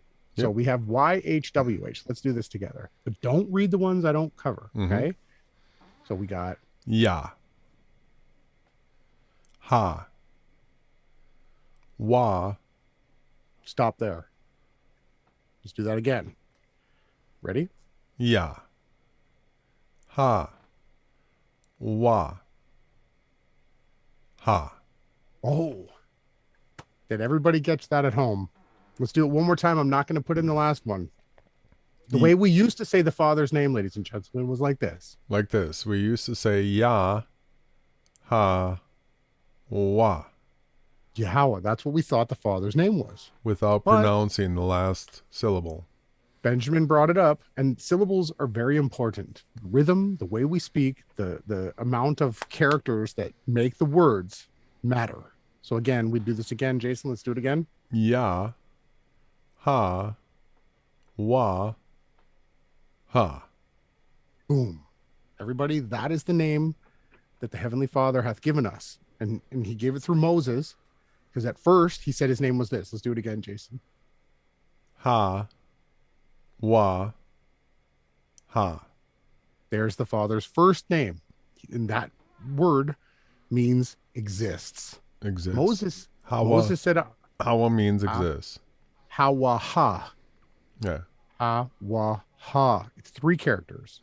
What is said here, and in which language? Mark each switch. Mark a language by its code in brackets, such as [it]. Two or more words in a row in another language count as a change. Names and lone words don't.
[en] Yep. So we have YHWH. Let's do this together. But don't read the ones I don't cover, okay? So we got... Ya. Ha. Wa. Stop there. Let's do that again. Ready? Ya. Ha. Wa. Ha. Oh. Did everybody catch that at home? Let's do it one more time. I'm not going to put in the last one. The way we used to say the Father's name, ladies and gentlemen, was like this. Like this. We used to say Ya. Ha. Wa. Yahweh. That's what we thought the Father's name was. Without pronouncing the last syllable. Benjamin brought it up, and syllables are very important. Rhythm, the way we speak, the amount of characters that make the words matter. So again, we do this again. Jason, let's do it again. Ya. Ha. Wa. Ha. Boom. Everybody, that is the name that the Heavenly Father hath given us. And he gave it through Moses, Because at first he said his name was this. Let's do it again, Jason. Ha. Wa. Ha. There's the Father's first name. And that word means exists. Exists. Moses said Hawa means exists. Hawaha. Yeah. Hawaha. It's 3 characters.